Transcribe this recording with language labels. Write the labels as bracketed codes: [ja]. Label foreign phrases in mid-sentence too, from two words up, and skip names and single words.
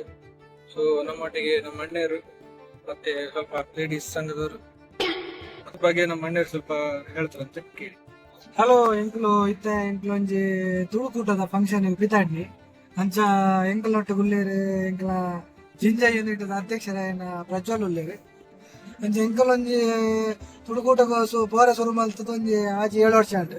[kn] ಸೊ ನಮ್ಮೊಟ್ಟಿಗೆ ನಮ್ಮ ಅಣ್ಣರು ಮತ್ತೆ ಸ್ವಲ್ಪ ಲೇಡೀಸ್ ಸಂಘದವರು ಅದ್ರ ಬಗ್ಗೆ ನಮ್ಮ ಅಣ್ಣರು ಸ್ವಲ್ಪ ಹೇಳ್ತಾರಂತೆ, ಕೇಳಿ. [tcy] ಹಲೋ ಎಂಕ್ಲು ಇತ್ತೆ ಎಂಕ್ಲು ಒಂಜಿ ತುಳುಕೂಟದ ಫಂಕ್ಷನ್ ಪಿತಾಡ್ನಿ ಅಂಚ ಎಂಕಲ್ನೊಟ್ಟು ಗುಲ್ಲೇರು ಎಂಕಲ ಜಿಂಜ ಯೂನಿಟ್ ಅಧ್ಯಕ್ಷರಾಯನ ಪ್ರಜ್ವಲ್ ಉಲ್ಲೇರು ಅಂಚ ಎಂಕಲ್ ಒಂಜಿ ತುಳುಕೂಟ ಪೋರ ಶುರು ಮಲ್ತದ ಒಂಜಿ ಆಜಿ 7 ವರ್ಷ ಉಂಟು.